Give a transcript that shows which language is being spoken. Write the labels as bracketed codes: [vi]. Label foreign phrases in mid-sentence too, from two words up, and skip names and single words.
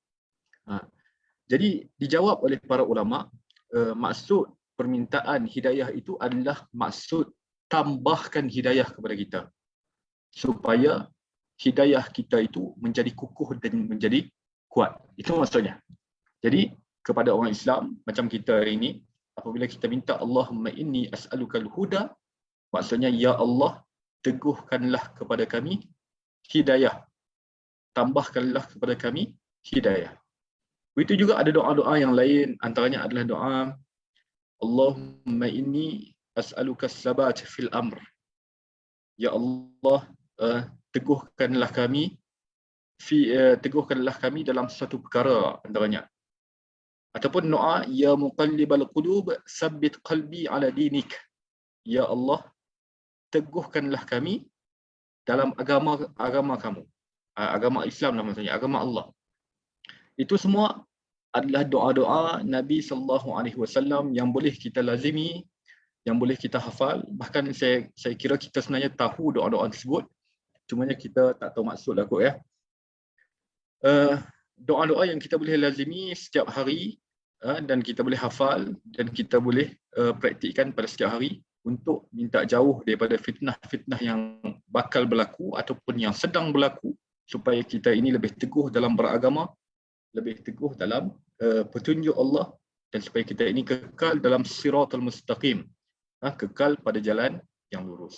[ms] Jadi dijawab oleh para ulama, maksud permintaan hidayah itu adalah maksud tambahkan hidayah kepada kita, supaya hidayah kita itu menjadi kukuh dan menjadi kuat. Itu maksudnya. Jadi kepada orang Islam macam kita hari ini, apabila kita minta [ar] اللهم إني أسألك الهدى, [ms] maksudnya ya Allah, teguhkanlah kepada kami hidayah, tambahkanlah kepada kami hidayah. Begitu juga ada doa-doa yang lain, antaranya adalah doa [ar] اللهم إني أسألك الثبات في الأمر. [ms] Ya Allah, teguhkanlah kami dalam satu perkara antaranya. Ataupun doa [ar] يا مقلب القلوب ثبت قلبي على دينك. [ms] Ya Allah, teguhkanlah kami dalam agama kamu. Agama Islam lah maksudnya, agama Allah. Itu semua adalah doa-doa Nabi [ar] صلى الله عليه وسلم [ms] yang boleh kita lazimi, yang boleh kita hafal. Bahkan saya kira kita sebenarnya tahu doa-doa tersebut, cumanya kita tak tahu maksud lah kot ya. Doa-doa yang kita boleh lazimi setiap hari, dan kita boleh hafal dan kita boleh praktikkan pada setiap hari untuk minta jauh daripada fitnah-fitnah yang bakal berlaku ataupun yang sedang berlaku, supaya kita ini lebih teguh dalam beragama, lebih teguh dalam petunjuk Allah, dan supaya kita ini kekal dalam [ar] الصراط المستقيم, [ms] kekal pada jalan yang lurus.